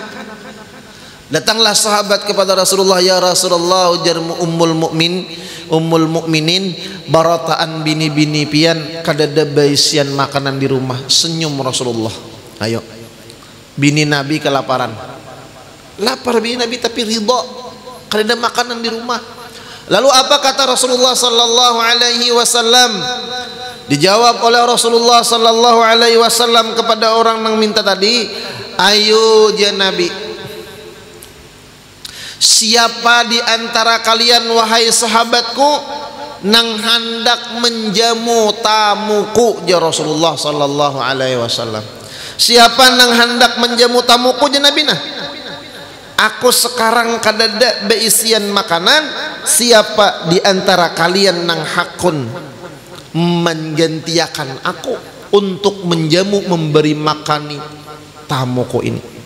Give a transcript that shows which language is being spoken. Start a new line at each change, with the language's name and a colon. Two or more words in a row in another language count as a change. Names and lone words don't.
Banjar: Datanglah sahabat kepada Rasulullah,
Arabic: يا رسول الله,
Banjar: ujarmu Ummul Mukminin barataan bini-bini pian kada ada beisian makanan di rumah. Senyum Rasulullah. Ayo, bini Nabi kelaparan, lapar bini Nabi tapi ridha, kada ada makanan di rumah. Lalu apa kata Rasulullah
Arabic: صلى الله عليه وسلم?
Banjar: Dijawab oleh Rasulullah
Arabic: صلى الله عليه وسلم
Banjar: kepada orang yang minta tadi, ayo
Arabic: يا نبي,
Banjar: siapa di antara kalian wahai sahabatku nang hendak menjamu tamuku,
Arabic: يا رسول الله صلى الله عليه وسلم.
Banjar: Siapa nang hendak menjamu tamuku je Nabi nah, aku sekarang kadada beisian makanan, siapa di antara kalian nang hakun menggantiakan aku untuk menjamu memberi makani tamuku ini.